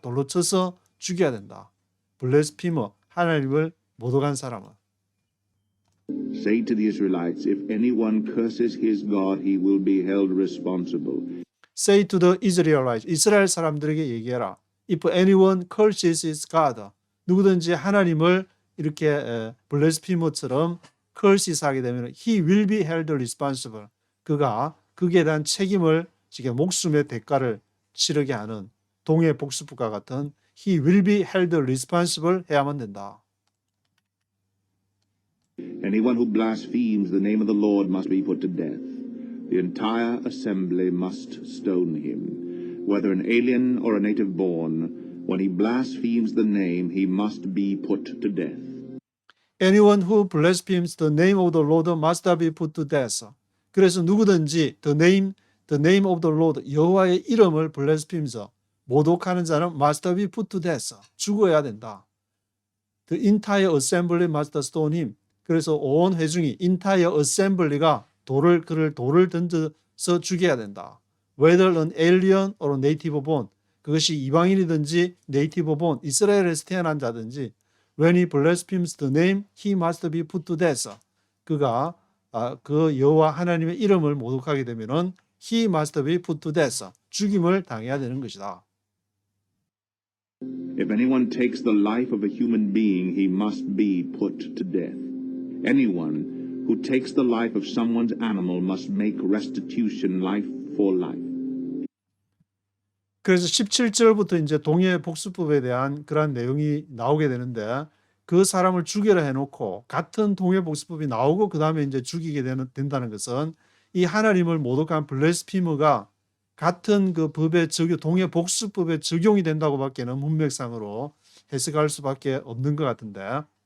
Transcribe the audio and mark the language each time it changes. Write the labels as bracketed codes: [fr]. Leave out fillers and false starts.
[ko] 돌로 쳐서 죽여야 된다. 블레스피머, 하나님을 모독한 사람은. [en] Say to the Israelites, if anyone curses his God, he will be held responsible. Say to the Israelites, [ko] 이스라엘 사람들에게 얘기해라. [en] If anyone curses his God, [ko] 누구든지 하나님을 이렇게 블레스피머처럼 [en] curses [ko] 하게 되면 [en] he will be held responsible. [ko] 그가 거기에 대한 책임을 지금 목숨의 대가를 치르게 하는 동해 복수법과 같은 [en] he will be held responsible [ko] 해야만 된다. [en] Anyone who blasphemes the name of the Lord must be put to death. The entire assembly must stone him, whether an alien or a native born. When he blasphemes the name, he must be put to death. Anyone who blasphemes the name of the Lord must be put to death. [ko] 그래서 누구든지 [en] the name of the Lord, [ko] 여호와의 이름을 [en] blasphemes, [ko] 모독하는 자는 [en] must be put to death, [ko] 죽어야 된다. [en] The entire assembly must stone him. [ko] 그래서 온 회중이 entire assembly가 그를 돌을 던져서 죽여야 된다. [en] Whether an alien or native born, [ko] 그것이 이방인이든지 [en] native born, [ko] 이스라엘에서 태어난 자든지 [en] when he blasphemes the name, he must be put to death. [ko] 그가 그 여호와 하나님의 이름을 모독하게 되면은 [en] he must be put to death. [ko] 죽임을 당해야 되는 것이다. [en] If anyone takes the life of a human being, he must be put to death. Anyone who takes the life of someone's animal must make restitution life for life. [ko] 그래서 17절부터 이제 동해 복수법에 대한 그런 내용이 나오게 되는데 그 사람을 죽여라 해놓고 같은 동해 복수법이 나오고 그 다음에 이제 죽이게 된다는 것은 이 하나님을 모독한 블레스피머가 같은 그 법의 적용, 동해 복수법에 적용이 된다고밖에는 문맥상으로 해석할 수밖에 없는 것 같은데